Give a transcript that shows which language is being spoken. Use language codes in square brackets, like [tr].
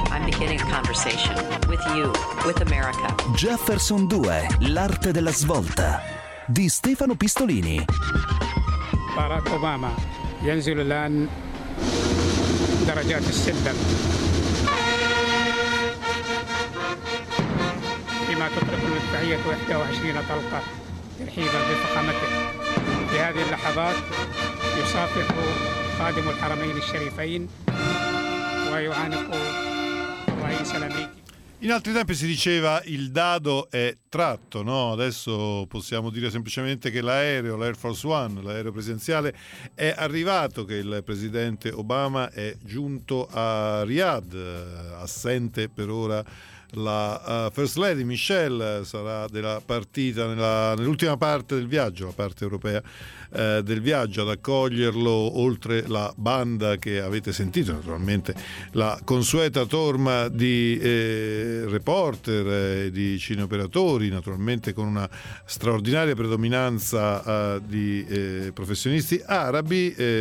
[en] I'm beginning a conversation with you, with America. [it] Jefferson 2, l'arte della svolta, di Stefano Pistolini. [ar] Barack Obama, ينزل الآن درجات السلم. فيما تطرق المدفعية 21 طلقة ترحيبا بفخامته. في هذه اللحظات يصافح خادم الحرمين الشريفين ويعانق الرئيس الأمريكي. [it] In altri tempi si diceva il dado è tratto, no? Adesso possiamo dire semplicemente che l'aereo, l'Air Force One, l'aereo presidenziale, è arrivato, che il presidente Obama è giunto a Riyadh, assente per ora la First Lady Michelle, sarà della partita nell'ultima parte del viaggio, la parte europea del viaggio, ad accoglierlo, oltre la banda che avete sentito, naturalmente la consueta torma di reporter, di cineoperatori, naturalmente con una straordinaria predominanza di professionisti arabi.